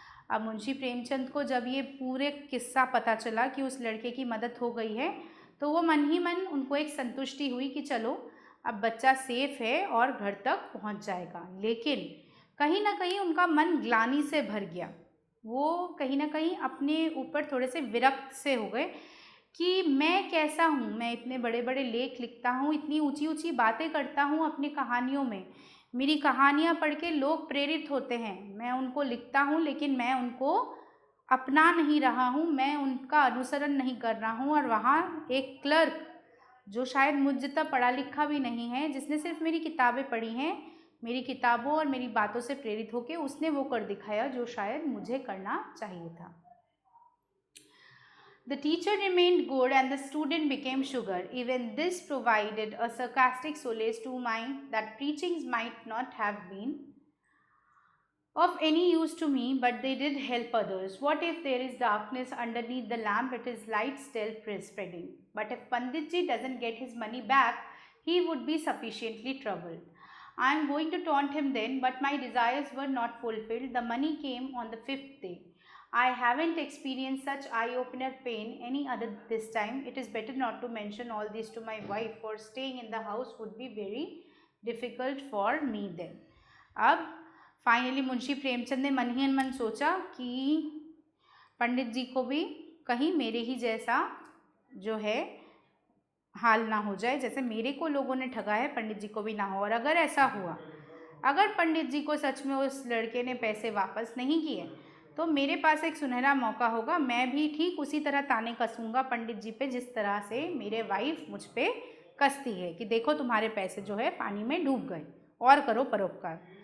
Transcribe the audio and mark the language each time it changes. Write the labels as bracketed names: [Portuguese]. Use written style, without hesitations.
[Hindi] अब मुंशी प्रेमचंद को जब ये पूरे किस्सा पता चला कि उस लड़के की मदद हो गई है, तो वो मन ही मन उनको एक संतुष्टि हुई कि चलो अब बच्चा सेफ है और घर तक पहुंच जाएगा। लेकिन कहीं ना कहीं उनका मन ग्लानि से भर गया, वो कहीं ना कहीं अपने ऊपर थोड़े से विरक्त से हो गए कि मैं कैसा हूँ, मैं इतने बड़े बड़े लेख लिखता हूँ, इतनी ऊंची ऊंची बातें करता हूँ अपनी कहानियों में, मेरी कहानियाँ पढ़ के लोग प्रेरित होते हैं, मैं उनको लिखता हूँ लेकिन मैं उनको अपना नहीं रहा हूँ, मैं उनका अनुसरण नहीं कर रहा हूँ। और वहाँ एक क्लर्क जो शायद मुझ जितना पढ़ा लिखा भी नहीं है, जिसने सिर्फ मेरी किताबें पढ़ी हैं, मेरी किताबों और मेरी बातों से प्रेरित होकर उसने वो कर दिखाया जो शायद मुझे करना चाहिए था। [English] The teacher remained good and the student became sugar. Even this provided a sarcastic solace to mind that preachings might not have been of any use to me, but they did help others. What if there is darkness underneath the lamp, it is light still spreading. But if Panditji doesn't get his money back, he would be sufficiently troubled. I am going to taunt him then, but my desires were not fulfilled. The money came on the 5th day. I haven't experienced such eye-opener pain any other this time. It is better not to mention all this to my wife, for staying in the house would be very difficult for me then. [Hindi] अब finally Munshi Premchand ने मन ही मन सोचा कि पंडित जी को भी कहीं मेरे ही जैसा जो है हाल ना हो जाए, जैसे मेरे को लोगों ने ठगा है पंडित जी को भी ना हो। और अगर ऐसा हुआ, अगर पंडित जी को सच में उस लड़के ने पैसे वापस नहीं किए, तो मेरे पास एक सुनहरा मौका होगा, मैं भी ठीक उसी तरह ताने कसूँगा पंडित जी पे जिस तरह से मेरे वाइफ मुझ पे कसती है कि देखो तुम्हारे पैसे जो है पानी में डूब गए, और करो परोपकार।